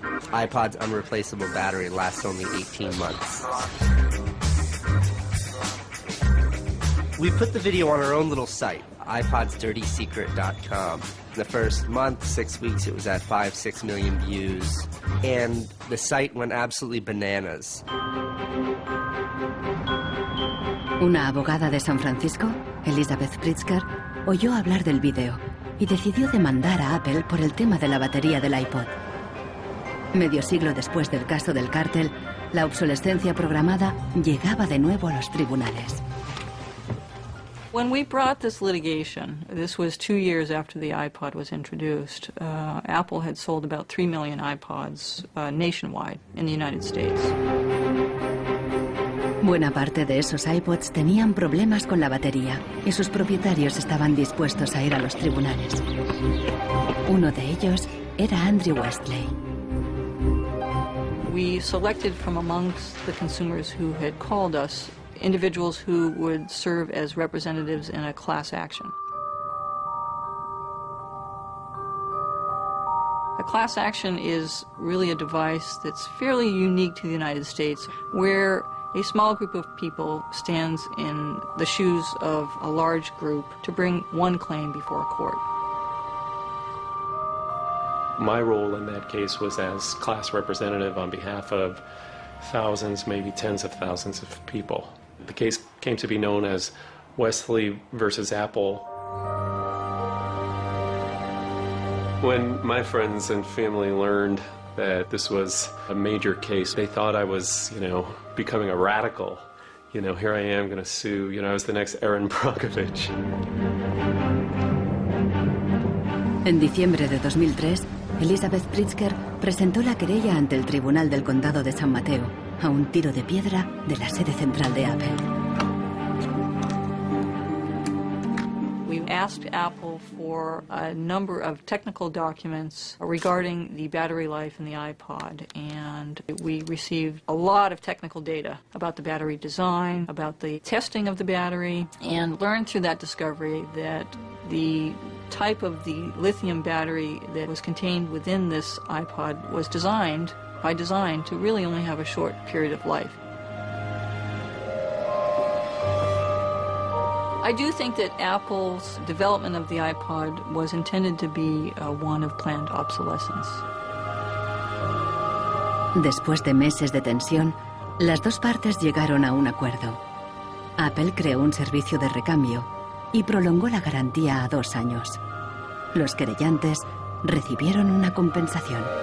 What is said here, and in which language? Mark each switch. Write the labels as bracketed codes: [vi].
[en] iPod's unreplaceable battery lasts only 18 months. We put the video on our own little site, iPodsDirtySecret.com. In the first month, 6 weeks, it was at 5-6 million views. And the site went absolutely bananas. [es] Una abogada de San Francisco, Elizabeth Pritzker, oyó hablar del vídeo y decidió demandar a Apple por el tema de la batería del iPod. Medio siglo después del caso del cártel, la obsolescencia programada llegaba de nuevo a los tribunales. [en] When we brought this litigation, this was 2 years after the iPod was introduced, Apple had sold about 3 million iPods nationwide in the United States. [es] Buena parte de esos iPods tenían problemas con la batería y sus propietarios estaban dispuestos a ir a los tribunales. Uno de ellos era Andrew Westley. [en] we selected from amongst the consumers who had called us individuals who would serve as representatives in a class action. A class action is really a device that's fairly unique to the United States, where a small group of people stands in the shoes of a large group to bring one claim before a court. My role in that case was as class representative on behalf of thousands, maybe tens of thousands of people. The case came to be known as Wesley versus Apple. When my friends and family learned that this was a major case, they thought I was, becoming a radical. Here I am going to sue, I was the next Erin Brockovich. [es] En diciembre de 2003, Elizabeth Pritzker presentó la querella ante el Tribunal del Condado de San Mateo, a un tiro de piedra de la sede central de Apple. [en] We asked Apple for a number of technical documents regarding the battery life in the iPod, and we received a lot of technical data about the battery design, about the testing of the battery, and learned through that discovery that the type of the lithium battery that was contained within this iPod was designed, by design, to really only have a short period of life. I do think that Apple's development of the iPod was intended to be one of planned obsolescence. [es] Después de meses de tensión, las dos partes llegaron a un acuerdo. Apple creó un servicio de recambio y prolongó la garantía a 2 años. Los querellantes recibieron una compensación.